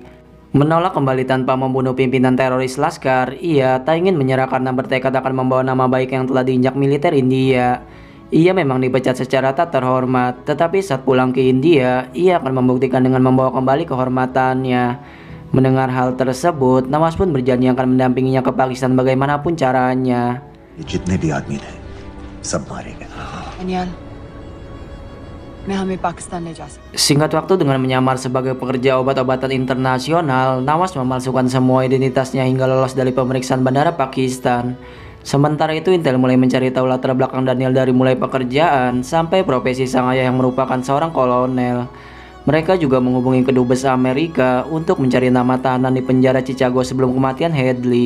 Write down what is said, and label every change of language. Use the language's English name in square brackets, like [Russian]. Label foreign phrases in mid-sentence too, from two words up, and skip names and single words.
[Indonesian] Menolak kembali tanpa membunuh pimpinan teroris Laskar, ia tak ingin menyerah karena bertekad akan membawa nama baik yang telah diinjak militer India. Ia memang dipecat secara tak terhormat, tetapi saat pulang ke India, ia akan membuktikan dengan membawa kembali kehormatannya. Mendengar hal tersebut, Nawaz pun berjanji akan mendampinginya ke Pakistan bagaimanapun caranya. [Hindi] जितने भी आदमी थे सब मारे गए। Daniel, मैं हमें पाकिस्तान ले जा सकता। [Indonesian] Singkat waktu dengan menyamar sebagai pekerja obat-obatan internasional, Nawaz memalsukan semua identitasnya hingga lolos dari pemeriksaan bandara Pakistan. Sementara itu Intel mulai mencari tahu latar belakang Daniel dari mulai pekerjaan sampai profesi sang ayah yang merupakan seorang kolonel. Mereka juga menghubungi kedubes Amerika untuk mencari nama tahanan di penjara Chicago sebelum kematian Hadley.